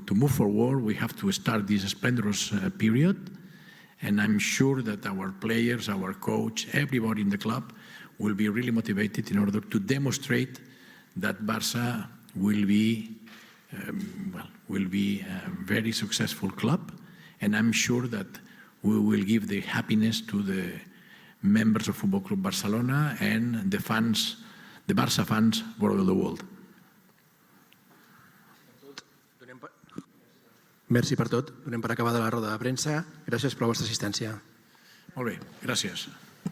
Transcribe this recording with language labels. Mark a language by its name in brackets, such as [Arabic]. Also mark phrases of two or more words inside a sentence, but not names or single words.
[English] move forward, we have to start this splendorous period, and I'm sure that our players, our coach, everybody in the club will be really motivated in order to demonstrate that Barca will be a very successful club, and I'm sure that we will give the happiness to the members of Football Club Barcelona and the fans, the Barça fans all over the world. [Catalan] Merci per tot. Donem per acabada la roda de premsa. Gràcies per la vostra assistència. Molt bé, gràcies.